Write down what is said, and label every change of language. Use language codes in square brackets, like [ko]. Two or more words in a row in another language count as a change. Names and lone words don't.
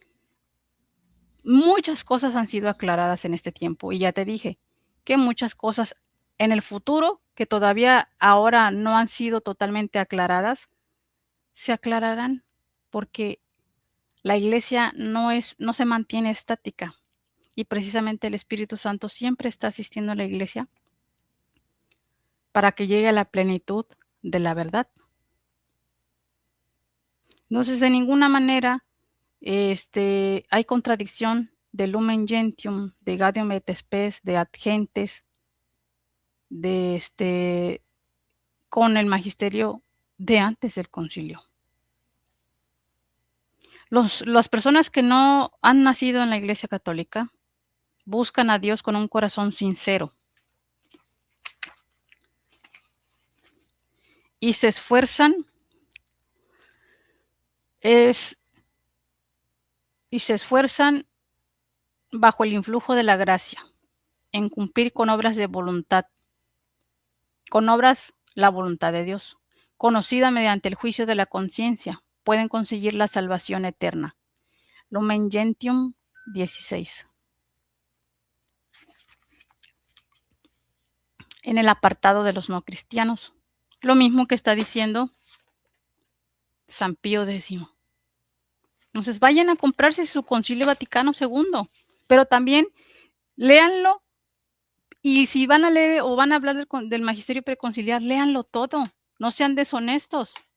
[es] Muchas cosas han sido aclaradas en este tiempo y ya te dije que muchas cosas en el futuro que todavía ahora no han sido totalmente aclaradas, se aclararán porque la iglesia no se mantiene estática y precisamente el Espíritu Santo siempre está asistiendo a la iglesia para que llegue a la plenitud de la verdad. Entonces, de ninguna manera hay contradicción de Lumen Gentium, de Gaudium et Spes, de Ad Gentes, con el magisterio de antes del concilio. Las personas que no han nacido en la Iglesia Católica buscan a Dios con un corazón sincero y se esfuerzan bajo el influjo de la gracia, en cumplir con obras de voluntad, con obras la voluntad de Dios, conocida mediante el juicio de la conciencia, pueden conseguir la salvación eterna. Lumen Gentium 16. En el apartado de los no cristianos, lo mismo que está diciendo San Pío X. Entonces vayan a comprarse su Concilio Vaticano II, pero también léanlo y si van a leer o van a hablar del magisterio preconciliar, léanlo todo, no sean deshonestos.